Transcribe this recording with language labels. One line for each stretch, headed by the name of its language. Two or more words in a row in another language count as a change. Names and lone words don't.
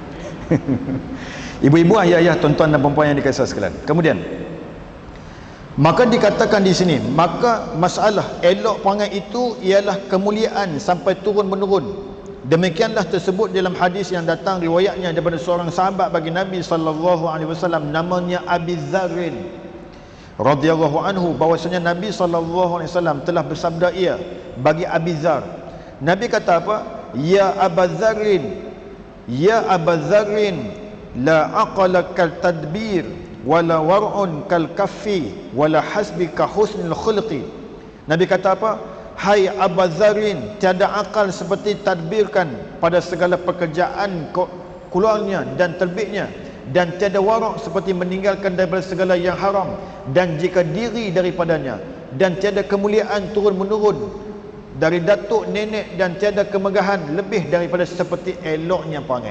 Malay: Ibu-ibu, ayah-ayah, tuan-tuan dan puan-puan yang dikasihi sekalian. Kemudian maka dikatakan di sini, maka masalah elok perangai itu ialah kemuliaan sampai turun menurun. Demikianlah tersebut dalam hadis yang datang riwayatnya daripada seorang sahabat bagi Nabi
Arabic: صلى الله عليه وسلم,
Malay: namanya Abi Dzarrin
Arabic: رضي الله عنه,
Malay: bahwasanya Nabi
Arabic: صلى الله عليه وسلم
Malay: telah bersabda ia bagi Abi Dzar. Nabi kata apa?
Arabic: يا أبا ذر، يا أبا ذر، لا عقل كالتدبير ولا ورع كالكف ولا حسب كحسن الخلق.
Malay: Nabi kata apa? Hai Aba Dzarrin, tiada akal seperti tadbirkan pada segala pekerjaan keluarnya dan terbitnya, dan tiada warak seperti meninggalkan daripada segala yang haram dan jika diri daripadanya, dan tiada kemuliaan turun menurun dari datuk nenek, dan tiada kemegahan lebih daripada seperti eloknya perangai.